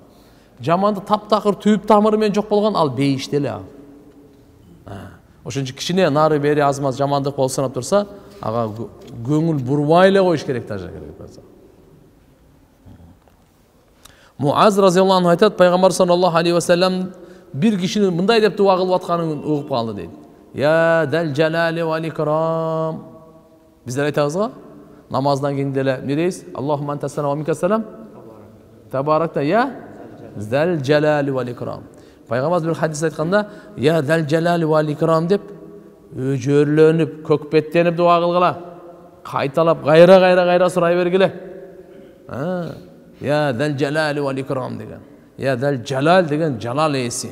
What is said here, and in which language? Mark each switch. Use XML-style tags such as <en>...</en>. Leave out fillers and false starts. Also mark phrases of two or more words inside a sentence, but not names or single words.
<ky>Жамандык таптакыр түп тамыры менен жок болгон ал бейиште эле ал. Ошон үчүн кичине нары бери азмаз жамандык болуп санап турса, ага көңүл бурбай эле коюш керек даже керек болсо. Муаз</ky> <ar>رضي الله عنه</ar> <ky>айтат, пайгамбар</ky> <ar>صلى الله عليه وسلم</ar> <ky>бир кишинин мындай деп дуа кылып атканын угуп калды дейт.</ky> <ar>يا ذا الجلال والإكرام.</ar> <ky>Биздер айтабыз го, намаздан кийин деле эмне дейбиз?</ky> <ar>اللهم أنت السلام ومنك السلام. تباركت يا ذا الجلال والإكرام.</ar> <ky>Пайгамбар бир хадис айтканда,</ky> <ar>يا ذا الجلال والإكرام</ar> <ky>деп өжөрлөнүп, көкпеттенип дуа кылгыла. Кайталап, кайра сурай бергиле.</ky> <ar>يا ذا الجلال والإكرام</ar> <ky>деген.</ky> <ar>يا ذا الجلال</ar> <ky>деген жалал ээси.</ky>